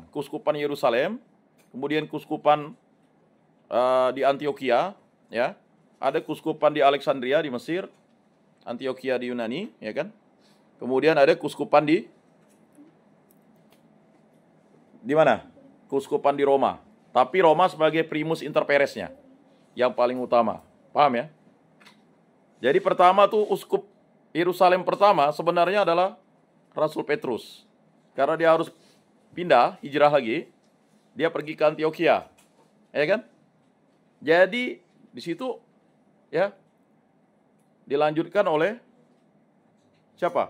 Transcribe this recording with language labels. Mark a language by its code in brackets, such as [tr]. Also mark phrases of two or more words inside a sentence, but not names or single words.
[id] Keuskupan Yerusalem, kemudian keuskupan di Antioquia, ya. Ada keuskupan di Alexandria di Mesir, Antioquia di Yunani, ya kan. Kemudian ada keuskupan di mana? Keuskupan di Roma. Tapi Roma sebagai [la] primus inter paresnya, [id] yang paling utama. Paham ya? Jadi pertama tuh uskup Yerusalem pertama sebenarnya adalah Rasul Petrus. Karena dia harus pindah, hijrah lagi, dia pergi ke Antioquia. Ya kan? Jadi di situ ya dilanjutkan oleh siapa?